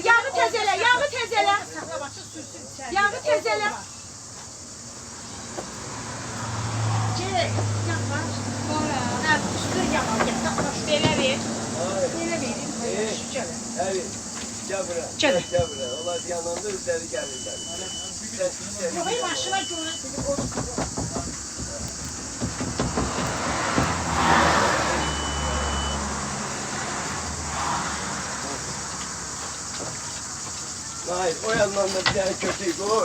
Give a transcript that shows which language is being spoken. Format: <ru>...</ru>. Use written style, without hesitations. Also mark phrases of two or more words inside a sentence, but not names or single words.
<az>Yağı təzələ, yağı təzələ. Yağı təzələ.</az> <tr>Gel, yaklaş.</tr> <az>Hə, üstü yağı gətir. Belə ver. Belə verin.</az> <tr>Evet. Gel buraya. Gel. Gel buraya. Onlar yanında üzeri gelirler.</tr> <az>Yox, maşına görə.</az> <tr>Hayır, o yandan da bir tane kötüyü koy.</tr>